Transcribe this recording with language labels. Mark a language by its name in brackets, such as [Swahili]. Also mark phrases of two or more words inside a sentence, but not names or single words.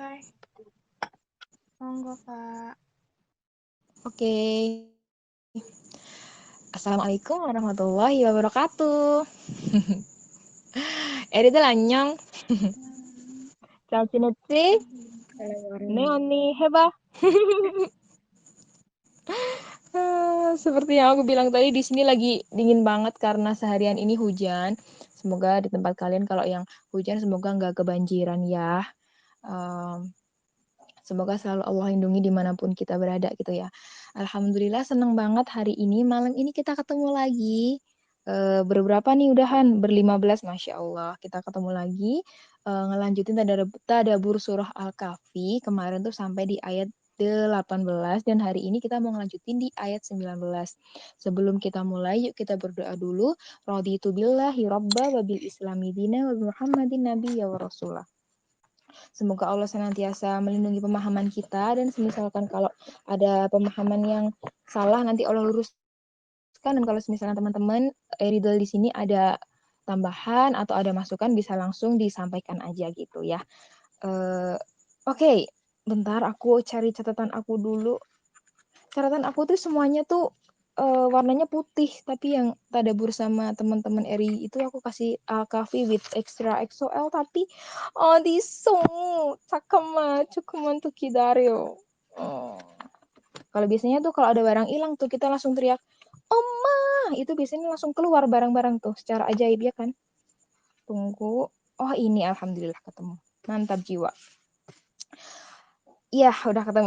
[Indonesian] Monggo Kak. Oke. [Arabic] السلام عليكم ورحمة الله وبركاته. [Korean] Eri 안녕. 잘 지냈지? 네, 언니, 해봐. [Indonesian] Seperti yang aku bilang tadi, di sini lagi dingin banget karena seharian ini hujan. Semoga di tempat kalian kalau yang hujan semoga nggak kebanjiran ya. Semoga selalu Allah lindungi dimanapun kita berada gitu ya. Alhamdulillah seneng banget hari ini, malam ini kita ketemu lagi. Berberapa nih udahan? Ber-15, [Arabic] ما شاء الله. [Indonesian] Kita ketemu lagi, ngelanjutin tadabbur surah Al-Kahfi. Kemarin tuh sampai di ayat 18 dan hari ini kita mau ngelanjutin di ayat 19. Sebelum kita mulai, yuk kita berdoa dulu. [Arabic] رضيت بالله ربا وبالإسلام دينا ومحمد نبيا ورسوله. [Indonesian] Semoga Allah senantiasa melindungi pemahaman kita dan misalkan kalau ada pemahaman yang salah nanti Allah luruskan, dan kalau misalnya teman-teman Ridel di sini ada tambahan atau ada masukan bisa langsung disampaikan aja gitu ya. Oke, bentar aku cari catatan aku dulu. Catatan aku tuh semuanya tuh warnanya putih, tapi yang tadabbur sama teman-teman Eri itu aku kasih Al-Kahfi [English] with extra [Indonesian] XOL, tapi [Korean] 어디서 잠깐만 조금만 더 기다려. [Indonesian] Kalau biasanya tuh kalau ada barang hilang tuh kita langsung teriak Oma, itu biasanya langsung keluar barang-barang tuh secara ajaib ya kan. Tunggu, oh ini alhamdulillah ketemu, mantap jiwa. Iya, udah ketemu.